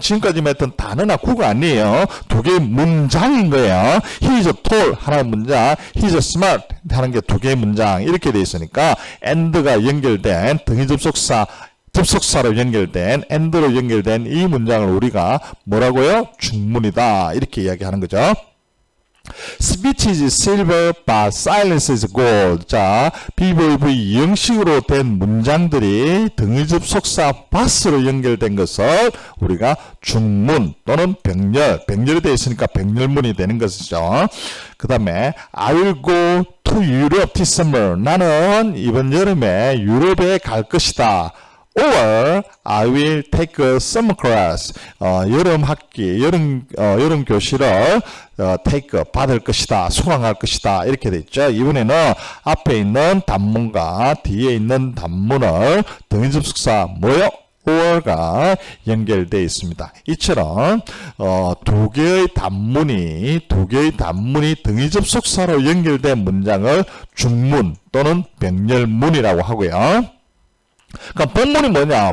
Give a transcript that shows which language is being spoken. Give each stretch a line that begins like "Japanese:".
Korean: 지금까지 했던 단어나 구가 아니에요. 두 개의 문장인 거예요.
English: He is tall
Korean: 하나의 문장,
English: he is smart
Korean: 하는 게 두 개의 문장 이렇게 돼 있으니까 and가 연결된 등위 접속사로 연결된 and로 연결된 이 문장을 우리가 뭐라고요? 중문이다 이렇게 이야기하는 거죠. Speech is silver, but silence is gold. 자, BVV 형식으로 된 문장들이 등위 접속사 bus로 연결된 것을 우리가 중문 또는 병렬이 되어 있으니까 병렬문이 되는 것이죠. 그 다음에
English: I will go to Europe this summer.
Korean: 나는 이번 여름에 유럽에 갈 것이다.
English: Or I will take a summer class.
Korean: 여름 학기, 여름 교실을 take 받을 것이다, 수강할 것이다 이렇게 돼 있죠. 이번에는 앞에 있는 단문과 뒤에 있는 단문을 등위 접속사 뭐요? or가 연결되어 있습니다. 이처럼 두 개의 단문이 등위 접속사로 연결된 문장을 중문 또는 병렬문이라고 하고요. 그러니까 복문이 뭐냐?